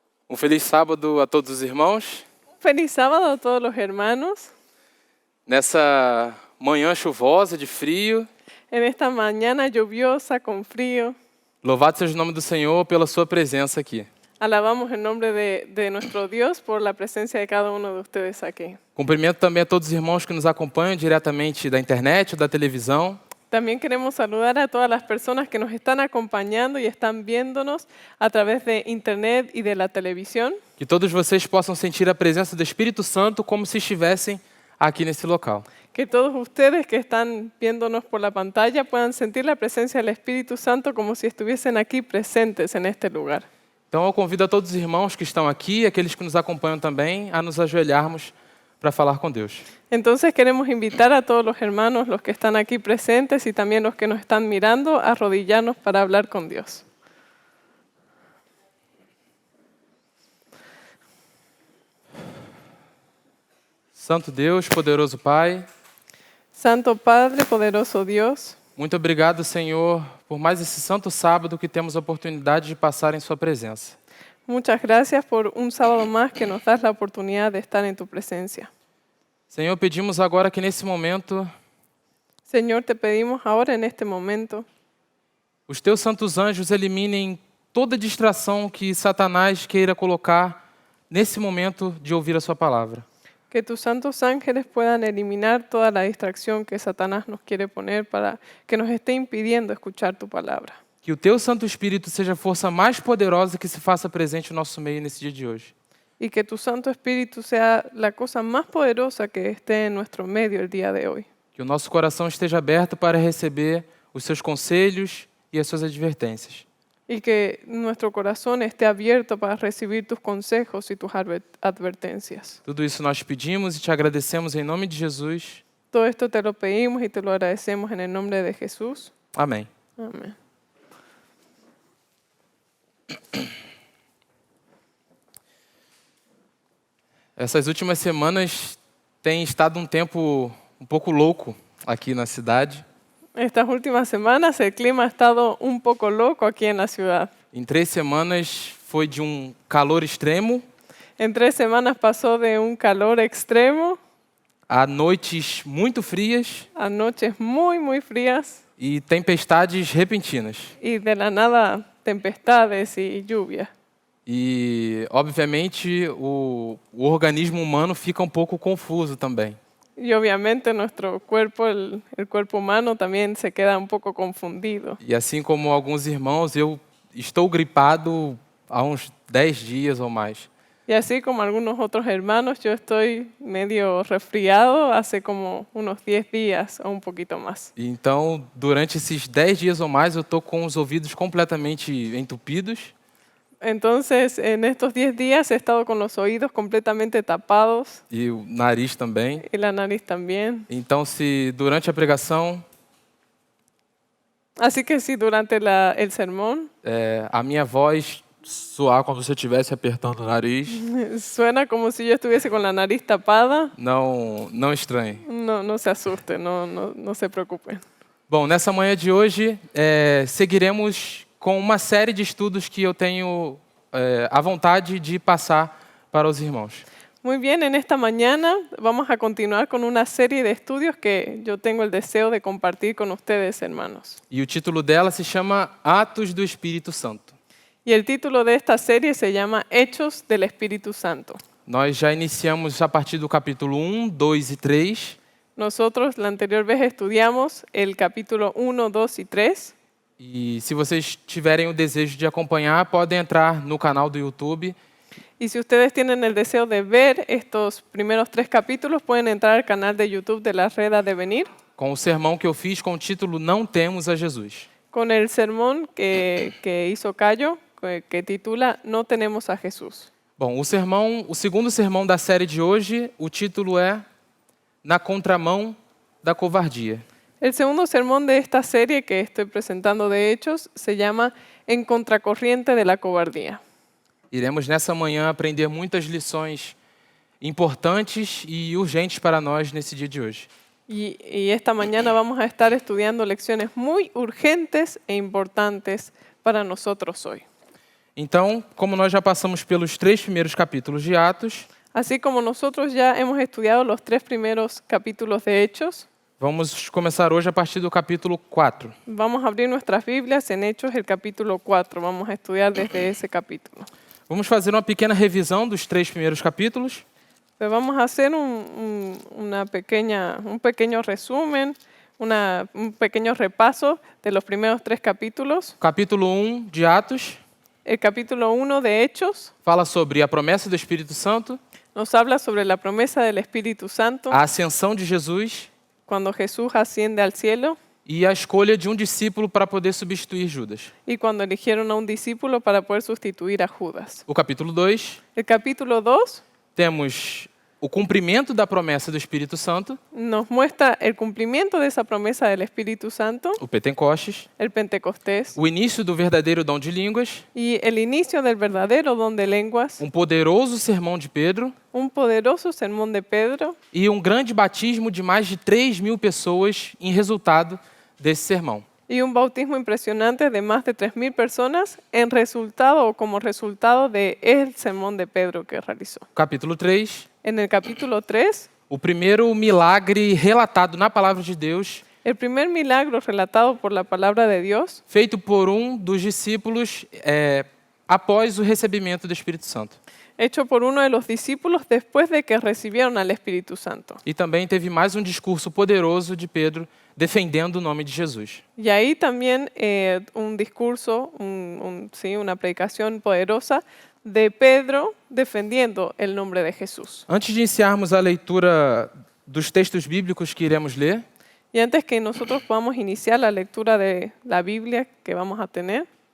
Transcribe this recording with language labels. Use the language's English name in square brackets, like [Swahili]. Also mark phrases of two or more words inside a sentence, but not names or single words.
[Portuguese] Feliz sábado a todos os irmãos. [Spanish] Feliz sábado a todos los hermanos. [Portuguese] Nessa manhã chuvosa de frio, [Spanish] En esta mañana lluviosa con frío, [Portuguese] louvado seja o nome do Senhor pela sua presença aqui. [Spanish] alabamos el nombre de nuestro Dios por la presencia de cada uno de ustedes aquí. [Portuguese] Cumprimento também a todos os irmãos que nos acompanham diretamente da internet ou da televisão. [Spanish] También queremos saludar a todas las personas que nos están acompañando y están viéndonos a través de internet y de la televisión. [Portuguese] Que todos vocês possam sentir a presença do Espírito Santo como se estivessem aqui nesse local. [Spanish] Que todos ustedes que están viéndonos por la pantalla puedan sentir la presencia del Espíritu Santo como si estuviesen aquí presentes en este lugar. [Portuguese] Então eu convido a todos os irmãos que estão aqui, aqueles que nos acompanham também, a nos ajoelharmos para falar com Deus. [Spanish] Entonces queremos invitar a todos los hermanos, los que están aquí presentes y también los que nos están mirando, a arrodillarnos para hablar con Dios. [Portuguese] Santo Deus, poderoso Pai, [Spanish] Santo Padre, poderoso Dios, [Portuguese] muito obrigado, Senhor, por mais esse santo sábado que temos a oportunidade de passar em Sua presença. [Spanish] muchas gracias por un sábado más que nos das la oportunidad de estar en tu presencia. [Portuguese] Senhor, pedimos agora que nesse momento [Spanish] Señor, te pedimos ahora en este momento [Portuguese] os Teus santos anjos eliminem toda distração que Satanás queira colocar nesse momento de ouvir a Sua palavra. [Spanish] que tus santos ángeles puedan eliminar toda la distracción que Satanás nos quiere poner para que nos esté impidiendo escuchar tu palabra. [Portuguese] Que o Teu Santo Espírito seja a força mais poderosa que se faça presente no nosso meio nesse dia de hoje. [Spanish] Y que tu Santo Espíritu sea la cosa más poderosa que esté en nuestro medio el día de hoy. [Portuguese] Que o nosso coração esteja aberto para receber os Seus conselhos e as Suas advertências. [Spanish] Y que nuestro corazón esté abierto para recibir tus consejos y tus advertencias. [Portuguese] Tudo isso nós pedimos e te agradecemos em nome de Jesus. [Spanish] Todo esto te lo pedimos y te lo agradecemos en el nombre de Jesús. [Portuguese] Amém. [Spanish] Amén. [Portuguese] Essas últimas semanas tem estado um tempo um pouco louco aqui na cidade. [Spanish] Estas últimas semanas el clima ha estado un poco loco aquí en la ciudad. [Portuguese] Em 3 semanas foi de um calor extremo [Spanish] En 3 semanas pasó de un calor extremo [Portuguese] a noites muito frias [Spanish] a noches muy, muy frías [Portuguese] e tempestades repentinas. [Spanish] y de la nada tempestades y lluvia. [Portuguese] E, obviamente, o organismo humano fica um pouco confuso também. [Spanish] Y obviamente nuestro cuerpo, el cuerpo humano también se queda un poco confundido. [Portuguese] E assim como alguns irmãos, eu estou gripado há uns 10 dias ou mais. [Spanish] Y así como algunos otros hermanos, yo estoy medio resfriado hace como unos 10 días o un poquito más. [Portuguese] E então, durante esses 10 dias ou mais, eu estou com os ouvidos completamente entupidos. [Spanish] Entonces, en estos 10 días he estado con los oídos completamente tapados [Portuguese] E o nariz também. [Spanish] y la nariz también. [Portuguese] Então, se durante a pregação [Spanish] Así que si durante el sermón [Portuguese] a minha voz soar como se eu estivesse apertando o nariz, [Spanish] suena como si yo estuviese con la nariz tapada, [Portuguese] não estranhe. [Spanish] no se asusten, no se preocupen. [Portuguese] Bom, nessa manhã de hoje, seguiremos com uma série de estudos que eu tenho a vontade de passar para os irmãos. [Spanish] Muy bien, en esta mañana vamos a continuar con una serie de estudios que yo tengo el deseo de compartir con ustedes, hermanos. [Portuguese] E o título dela se chama Atos do Espírito Santo. [Spanish] Y el título de esta serie se llama Hechos del Espíritu Santo. [Portuguese] Nós já iniciamos a partir do capítulo 1, 2 e 3. [Spanish] Nosotros la anterior vez estudiamos el capítulo 1, 2 y 3. [Portuguese] E se vocês tiverem o desejo de acompanhar, podem entrar no canal do YouTube. [Spanish] Y si ustedes tienen el deseo de ver estos primeros 3 capítulos, pueden entrar al canal de YouTube de la Red de Venir [Portuguese] Com o sermão que eu fiz com o título Não Temos a Jesus. [Spanish] con el sermón que hizo Cayo, que titula No tenemos a Jesús. [Portuguese] Bom, o segundo sermão da série de hoje, o título é Na Contramão da Covardia. [Spanish] El segundo sermón de esta serie que estoy presentando de Hechos se llama En contracorriente de la cobardía. [Portuguese] Iremos nessa manhã aprender muitas lições importantes e urgentes para nós nesse dia de hoje. [Spanish] Y esta mañana vamos a estar estudiando lecciones muy urgentes e importantes para nosotros hoy. [Portuguese] Então, como nós já passamos pelos 3 primeiros capítulos de Atos, [Spanish] Así como nosotros ya hemos estudiado los 3 primeros capítulos de Hechos, [Portuguese] vamos começar hoje a partir do capítulo 4. [Spanish] vamos a abrir nuestras Biblias en Hechos, el capítulo 4. Vamos a estudiar desde ese capítulo. [Portuguese] Vamos fazer uma pequena revisão dos 3 primeiros capítulos. [Spanish] Pues vamos a hacer un pequeño resumen, un pequeño repaso de los primeros 3 capítulos. [Portuguese] Capítulo 1 de Atos [Spanish] El capítulo 1 de Hechos [Portuguese] fala sobre a promessa do Espírito Santo, [Spanish] nos habla sobre la promesa del Espíritu Santo, [Portuguese] a ascensão de Jesus [Spanish] cuando Jesús asciende al cielo [Portuguese] e a escolha de um discípulo para poder substituir Judas. [Spanish] y cuando eligieron a un discípulo para poder sustituir a Judas. [Portuguese] O capítulo 2, [Spanish] El capítulo 2 [Portuguese] temos o cumprimento da promessa do Espírito Santo, [Spanish] nos muestra el cumplimiento de esa promesa del Espíritu Santo, [Portuguese] o Pentecostes, [Spanish] el Pentecostés, [Portuguese] o início do verdadeiro dom de línguas, [Spanish] y el inicio del verdadero don de lenguas, [Portuguese] poderoso sermão de Pedro [Spanish] un poderoso sermón de Pedro [Portuguese] e grande batismo de mais de 3.000 pessoas em resultado desse sermão. [Spanish] y un bautismo impresionante de más de 3.000 personas en resultado o como resultado de el sermón de Pedro que realizó. [Portuguese] Capítulo 3, [Spanish] En el capítulo 3, [Portuguese] o primeiro milagre relatado na palavra de Deus, [Spanish] el primer milagro relatado por la palabra de Dios, [Portuguese] feito por dos discípulos após o recebimento do Espírito Santo. [Spanish] hecho por uno de los discípulos después de que recibieron al Espíritu Santo. [Portuguese] E também teve mais um discurso poderoso de Pedro defendendo o nome de Jesus. [Spanish] Y ahí también un discurso, una predicación poderosa de Pedro defendiendo el nombre de Jesús. [Portuguese] Antes de iniciarmos a leitura dos textos bíblicos que iremos ler, [Spanish] Y antes que nosotros podamos iniciar la lectura de la Biblia que vamos a tener,